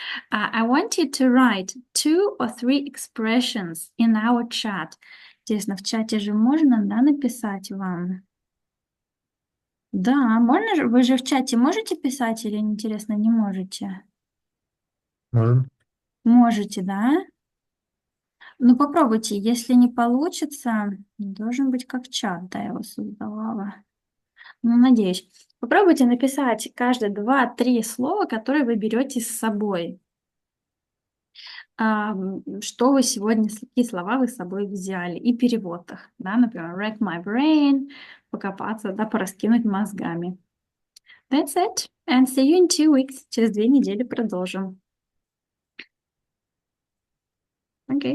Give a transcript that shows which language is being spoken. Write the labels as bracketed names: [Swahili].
[English] I want you to write 2 or 3 expressions in our chat. [Russian] Интересно, в чате же можно, да, написать вам? Да, можно же? Вы же в чате можете писать или, интересно, не можете? Можем. Можете, да? Ну, попробуйте. Если не получится, должен быть как чат, да, я его создавала. Ну, надеюсь. Попробуйте написать каждые 2-3 слова, которые вы берете с собой. Что вы сегодня, какие слова вы с собой взяли, и перевод их, да, например, [English] rack my brain, [Russian] покопаться, да, пораскинуть мозгами. [English] That's it, and see you in 2 weeks. [Russian] Через 2 недели продолжим. [English] Okay.